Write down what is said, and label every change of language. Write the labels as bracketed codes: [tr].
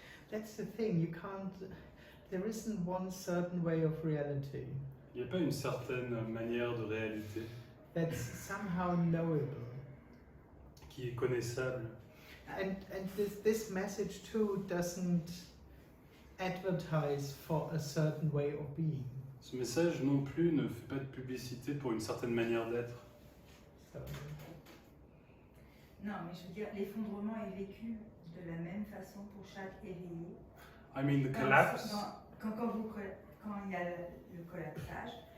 [en] That's the thing, you can't, there isn't one certain way of reality [fr] Il n'y a pas une certaine manière de réalité [en] that's somehow knowable. [fr] qui est connaissable. [en] And this message too doesn't advertise for a certain way of being. [fr] Ce message non plus ne fait pas de publicité pour une certaine manière d'être. [en] So, [fr] Non, mais je veux dire, l'effondrement est vécu de la même façon pour chaque éveillé. [en] I mean, the [fr] Quand- [en] collapse. [fr] Quand il y a le collapsage,